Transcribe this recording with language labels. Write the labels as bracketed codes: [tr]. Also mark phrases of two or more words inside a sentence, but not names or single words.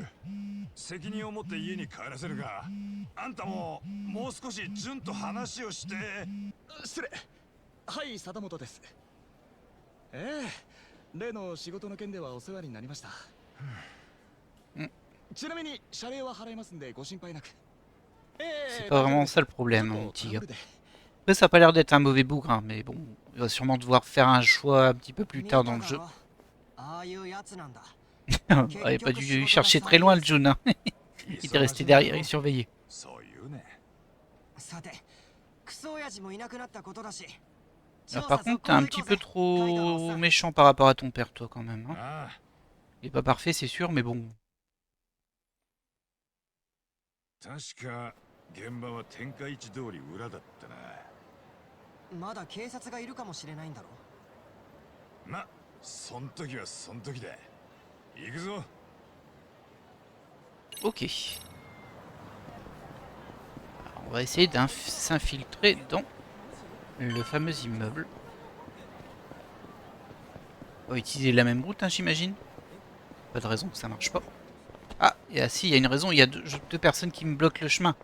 [ja] 責任を持って家に帰らせるが、あんたももう少し純と話をして。失礼。はい、貞本です。例の仕事の件ではお世話になりました。ちなみに謝礼は払いますんでご心配なく。 [fr] C'est pas vraiment ça le problème, mon petit gars. Après, ça a pas l'air d'être un mauvais bougre, mais bon, il va sûrement devoir faire un choix un petit peu plus tard dans le jeu. Il avait pas dû chercher très loin le Jun, hein. Il était resté derrière et surveillé. Ah, par contre, t'es un petit peu trop méchant par rapport à ton père, toi, quand même. Hein. Il est pas parfait, c'est sûr, mais bon. [ja] 確か現場は天下一通り裏だったな。まだ警察がいるかもしれないんだろ。ま、そん時はそん時だ。行くぞ。 [fr] Ok. Alors, on va essayer de s'infiltrer dans le fameux immeuble. On va utiliser la même route, hein, j'imagine. Pas de raison que ça marche pas. Ah, si, il y a une raison, il y a deux personnes qui me bloquent le chemin.